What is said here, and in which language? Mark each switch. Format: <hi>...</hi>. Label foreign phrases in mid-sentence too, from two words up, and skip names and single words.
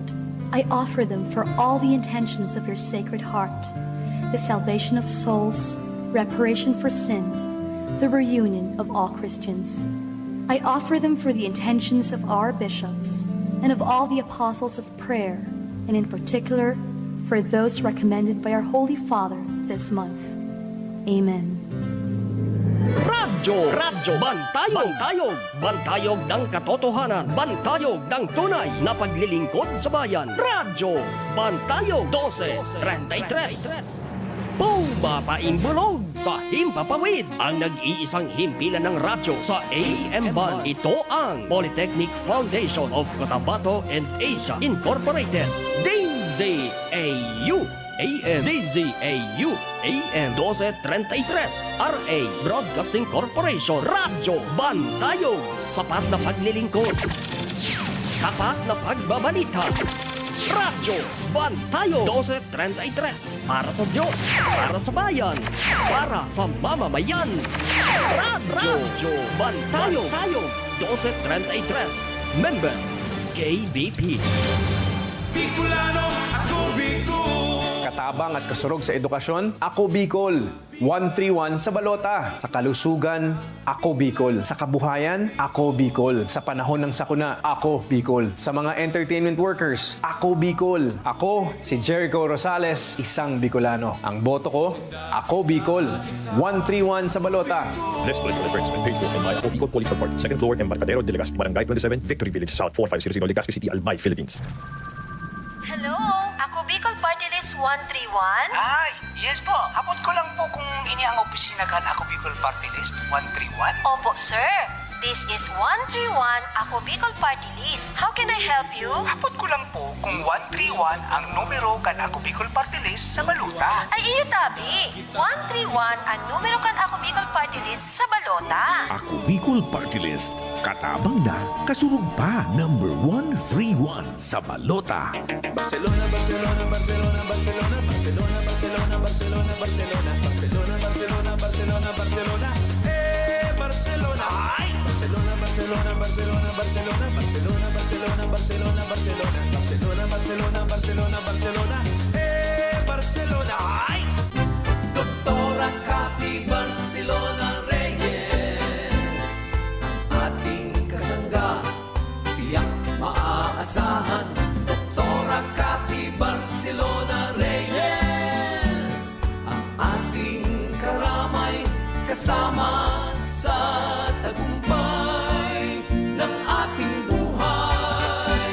<en>I offer them for all the intentions of your Sacred Heart, the salvation of souls, reparation for sin, the reunion of all Christians. I offer them for the intentions of our bishops and of all the apostles of prayer, and in particular for those recommended by our Holy Father this month. Amen.</en> <tl>Radyo! Bantayog! Bantayog ng katotohanan. Bantayog ng tunay na paglilingkod sa bayan. Radyo! Bantayog 12:33. Pumapaimbulog sa Himpapawid, ang nag-iisang himpilan ng radyo sa</tl> <en>AM band.</en> <tl>Ito ang Polytechnic Foundation of Cotabato and Asia Incorporated. DZAU AM, DZAU AM 1233, RA Broadcasting Corporation. Radyo Bantayog, sapat na paglilingkod, tapat na pagbabalita. Radyo Bantayog 1233, para sa Diyos, para sa bayan, para sa mamamayan. Radyo Bantayog 1233, member KBP. Bicolano, ako Bicol.</tl> <bik>Katabang at kasurog sa edukasyon, ako Bicol.</bik> <tl>131 sa balota. Sa kalusugan, ako Bicol. Sa kabuhayan, ako Bicol. Sa panahon ng sakuna, ako Bicol. Sa mga</tl> <en>entertainment workers,</en> <tl>ako Bicol. Ako, si Jericho Rosales, isang Bicolano. Ang boto ko, ako Bicol. 131 sa balota.</tl> <en>This political advertisement paid for by Ako Bicol Political Party, second floor, Embarcadero de Legazpi, Barangay 27, Victory Village, South 4500, Legazpi City, Albay, Philippines. Hello, ako Bicol Party List 131?</en> <tl>Ay, yes po.</tl> <bik>Abot ko lang po kung ini ang opisina kan ako Bicol Party List 131.</bik> <tl>Opo, sir.</tl> <en>This is 131 Ako Bicol Party List. How can I help you?</en> <bik>Abot ko lang po kung 131 ang numero kan ako Bicol Party List sa baluta. Ay, iyo tabi. 131 ang numero kan Ako Bicol Party List sa balota. Ako Bicol Party List. Katabang na, kasurog pa. Number 131 sa balota.</bik> <en>Barcelona, Barcelona, Barcelona, Barcelona, Barcelona, Barcelona, Barcelona, Barcelona, Barcelona, Barcelona, Barcelona, Barcelona. Hey, Barcelona. Ay! Barcelona, Barcelona, Barcelona, Barcelona, Barcelona, Barcelona, Barcelona, Barcelona, Barcelona, Barcelona, Barcelona, Barcelona. Hey, Barcelona. Ay!</en> <tl>Doktora Cathy Barcelona Reyes, ating kasangga, tiyak maaasahan. Doktora Cathy Barcelona Reyes, ang ating karamay, kasama sa tagumpay ng ating buhay.</tl>